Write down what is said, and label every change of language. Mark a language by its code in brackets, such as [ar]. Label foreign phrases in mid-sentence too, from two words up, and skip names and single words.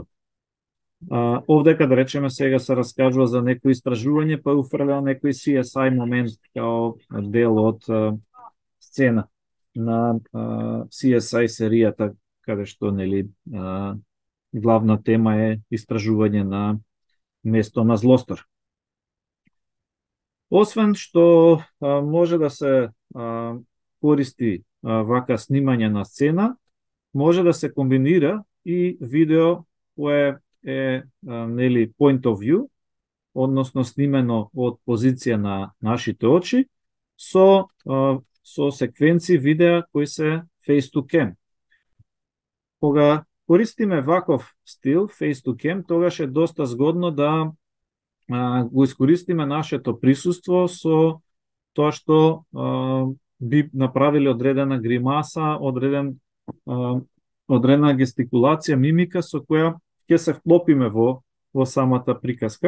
[mk] Овдека, да речеме, сега се раскажува за некој истражување, па уфрлja некој CSI момент као дел од сцена на CSI серијата, каде што главна тема е истражување на место на злостор. Освен што може да се користи вака снимање на сцена, може да се комбинира и видео кое е нели [en] point of view, [mk] односно снимено од позиција на нашите очи, со секвенци видеа кои се [en] face to cam. [mk] Кога користиме ваков стил, [en] face to cam, [mk] тогаш е доста згодно да го искористиме нашето присуство со тоа што би направиле одредена гримаса, одредена гестикулација, мимика со која ќе се вклопиме во самата приказка.